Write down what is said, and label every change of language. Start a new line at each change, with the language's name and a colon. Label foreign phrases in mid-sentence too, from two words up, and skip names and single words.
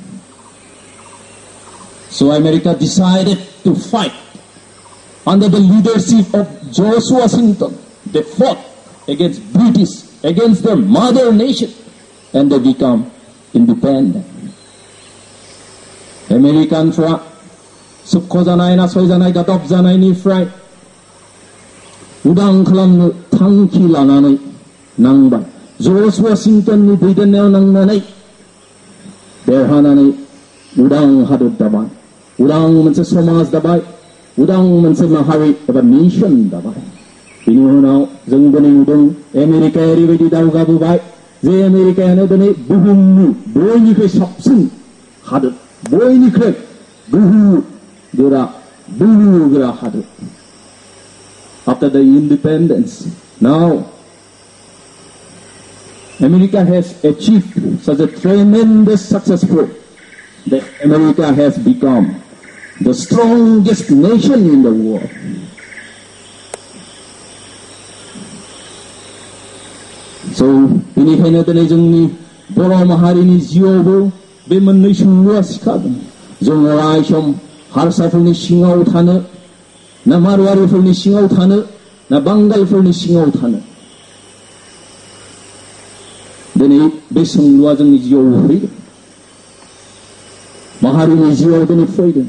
English: So America decided to fight under the leadership of George Washington. They fought against British, against their mother nation, and they become independent.
Bodo: आमेरिकानफ्रा सोबख'जानाय नासयजानाय गादबजानायनिफ्राय उदां खालामनो थांखि लानानै नांबाय। जर्ज वाशिंटननि दैदेननायाव नांनानै देरहानानै उदां हादर दाबाय, उदां मोनसे समाज दाबाय, उदां मोनसे माहारि एबा नेशन दाबाय। बिनि उनाव जों दिनै नुदों आमेरिकाया ओरैबायदि दावगाबोबाय जे आमेरिकायानो दिनै बुहुमनि बयनिख्रुइ साबसिन हादर, बयनिख्रुइ बोलो गोरा हादर।
English: After the independence, now America has achieved such a tremendous successful that America has become the strongest nation in the world. So,
Bodo: बेनिखायनो दिनै जोंनि बर' माहारिनि जिउआवबो बे मोननै सोंलुआ सिखारदों। जों अराय सम हारसाफोरनि सिङाव थानो, ना मारवारिफोरनि सिङाव थानो, ना बांगालफोरनि सिङाव थानो? दिनै बे सोंलुआ जोंनि जिउआव फैदों, माहारिनि जिउआव दिनै फैदों।